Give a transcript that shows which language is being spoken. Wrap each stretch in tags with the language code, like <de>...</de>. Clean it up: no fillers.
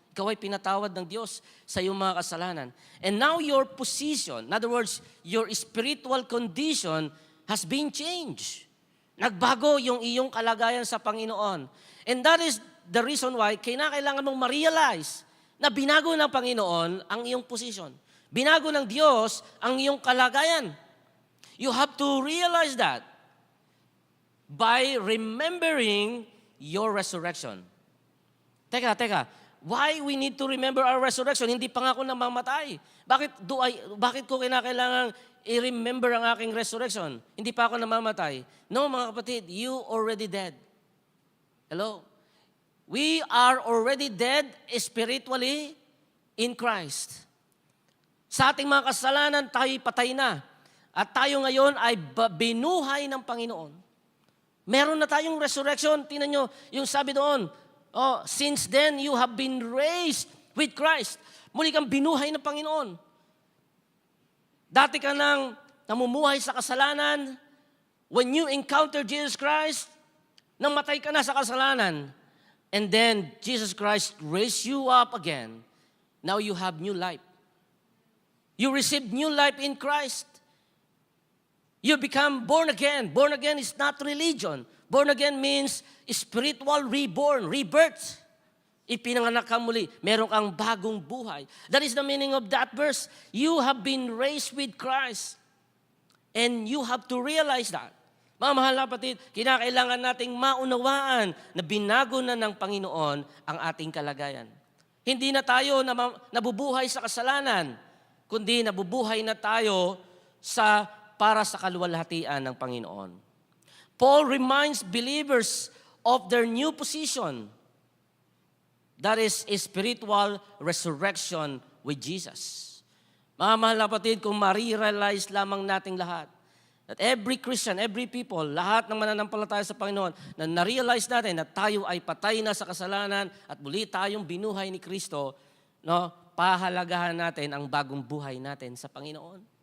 <tl>Ikaw ay pinatawad ng Diyos sa iyong mga kasalanan.</tl> <en>And now your position, in other words, your spiritual condition has been changed.</en> <tl>Nagbago yung iyong kalagayan sa Panginoon.</tl> <en>And that is the reason why</en> <tl>kailangan mong ma-realize na binago ng Panginoon ang iyong position. Binago ng Diyos ang iyong kalagayan.</tl> <en>You have to realize that by remembering your resurrection. Teka. Why we need to remember our resurrection?</en> <tl>Hindi pa nga ako namamatay. Bakit ko kinakailangang i-remember ang aking resurrection? Hindi pa ako namamatay. No, mga kapatid,</tl> <en>you already dead.</en> <tl>Hello?</tl> <en>We are already dead spiritually in Christ.</en> <tl>Sa ating mga kasalanan, tayo'y patay na. At tayo ngayon ay binuhay ng Panginoon. Meron na tayong resurrection. Tingnan nyo, yung sabi doon,</tl> <en>since then you have been raised with Christ.</en> <tl>Muli kang binuhay ng Panginoon. Dati ka nang namumuhay sa kasalanan.</tl> <en>When you encounter</en> <tl>Jesus Christ, namatay ka na sa kasalanan.</tl> <en>And then Jesus Christ raised you up again. Now you have new life. You received new life in Christ. You become born again. Born again is not religion. Born again means spiritual reborn, rebirth.</en> <tl>Ipinanganak ka muli. Meron kang bagong buhay.</tl> <en>That is the meaning of that verse. You have been raised with Christ. And you have to realize that.</en> <tl>Mga mahal na kapatid, kinakailangan nating maunawaan na binago na ng Panginoon ang ating kalagayan. Hindi na tayo nabubuhay sa kasalanan, kundi nabubuhay na tayo para sa kaluwalhatian ng Panginoon.</tl> <en>Paul reminds believers of their new position. That is a spiritual resurrection with Jesus.</en> <tl>Mga mahal na kapatid, kung ma-realize lamang nating lahat,</tl> <en>that every Christian, every people,</en> <tl>lahat ng mananampalataya sa Panginoon, na na-realize natin na tayo ay patay na sa kasalanan at muli tayong binuhay ni Kristo, no, pahalagahan natin ang bagong buhay natin sa Panginoon.</tl>